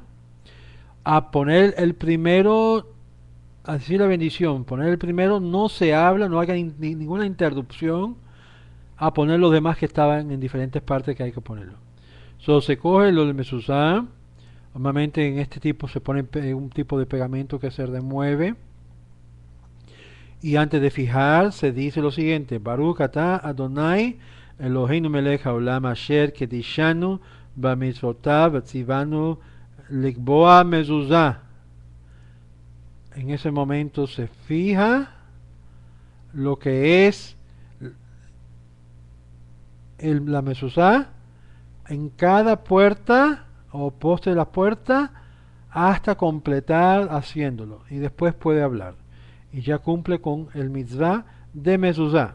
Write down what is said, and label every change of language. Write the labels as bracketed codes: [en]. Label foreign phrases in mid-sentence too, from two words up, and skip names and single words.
[es] A poner el primero, así la bendición, poner el primero, no se habla, no haga ninguna interrupción a poner los demás que estaban en diferentes partes que hay que ponerlo. So, se coge lo de mesuzá. Normalmente en este tipo se pone un tipo de pegamento que se remueve. Y antes de fijar se dice lo siguiente: [he] ברוך אתה אדוני אלוהינו מלך העולם אשר קדשנו במצוותיו וציוונו לקבוע מזוזה. [es] En ese momento se fija lo que es la mezuzá en cada puerta o poste de la puerta hasta completar haciéndolo, y después puede hablar y ya cumple con el mitzvah de mezuzá.